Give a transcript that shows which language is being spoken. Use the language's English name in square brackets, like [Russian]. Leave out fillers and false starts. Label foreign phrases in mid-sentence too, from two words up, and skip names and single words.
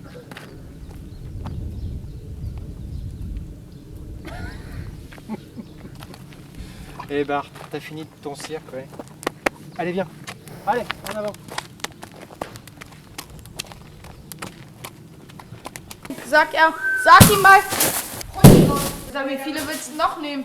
[French] Eh Bart, t'as fini ton cirque, ouais. Allez, viens. Allez, en avant. [German] Sag ihm mal. Sag, wie viele willst du noch nehmen?